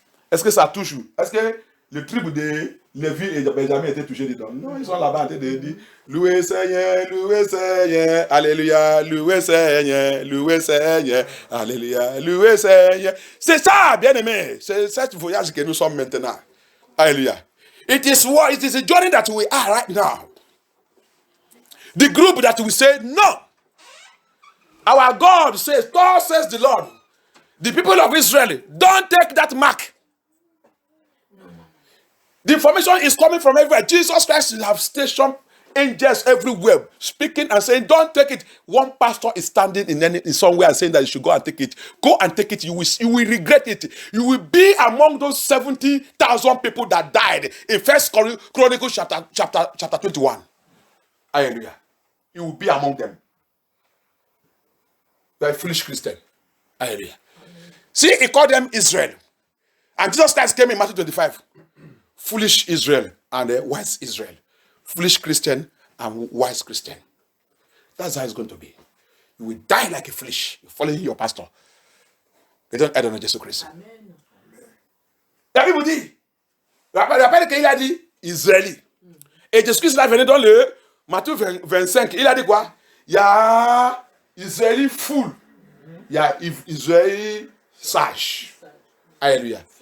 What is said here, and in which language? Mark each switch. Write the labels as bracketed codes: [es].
[fr] Est-ce que ça touche? Est-ce que le tribu de Lévi et de Benjamin étaient touchés dedans? Non, ils sont là-bas en train de dire louez Seigneur, alléluia, louez Seigneur, alléluia, louez Seigneur. C'est ça, bien-aimé, c'est ce voyage que nous sommes maintenant. Alléluia. [en] It is a journey that we are right now. The group that we say, no. Our God says, God says the Lord. The people of Israel, don't take that mark. The information is coming from everywhere. Jesus Christ will have stationed angels everywhere, speaking and saying, don't take it. One pastor is standing in somewhere and saying that you should go and take it. Go and take it. You will regret it. You will be among those 70,000 people that died in First Chronicles chapter 21. Hallelujah. You will be among them. You are a foolish Christian. Hallelujah. See, he called them Israel. And Jesus Christ came in Matthew 25. Foolish Israel and wise Israel. Foolish Christian and wise Christian. That's how it's going to be. You will die like a foolish. You're following your pastor. They don't add on Jesus Christ. Amen. [fr] La Bible dit, rappelle qu'il a dit Israéli. Et Jésus Christ l'a venu dans le Matthieu 25. Il a dit quoi? Il y a Israéli fou. Il y a Israéli sage. Alléluia.